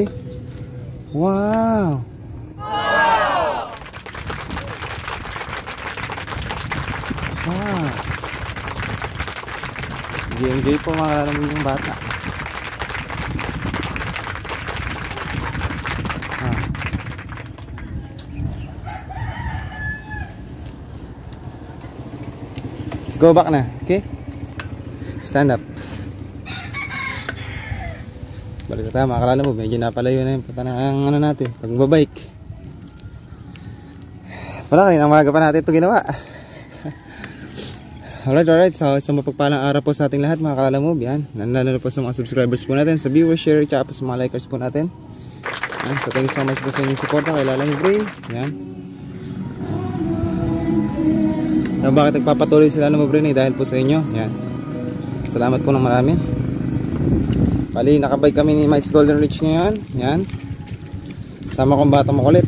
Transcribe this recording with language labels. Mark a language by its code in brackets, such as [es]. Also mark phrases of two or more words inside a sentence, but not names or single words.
[en] Wow! Wow! [tl] Enjoy po makaramin yung bata. [en] Let's go back na, okay? Stand up. [tl] Balik na tayo, makakalala mo, medyo napalayo na yung pata ng ano natin, pagbabike. Wala, kanina umaga pa natin ito ginawa. Alright, so isang mapagpalang araw po sa ating lahat, mga kalala mo, yan. Lalo po sa mga subscribers po natin, sa viewers, share, tsaka po sa mga likers po natin. Yan, so [en] thank you so much [tl] po sa inyong support kay Lala ni Bray. Yan. So, bakit nagpapatuloy si Lala mo Bray dahil po sa inyo. Yan. Salamat po ng marami. Bali, nakabike kami ni Miles Golden Ridge ngayon. Yan. Sama kong bata makulit.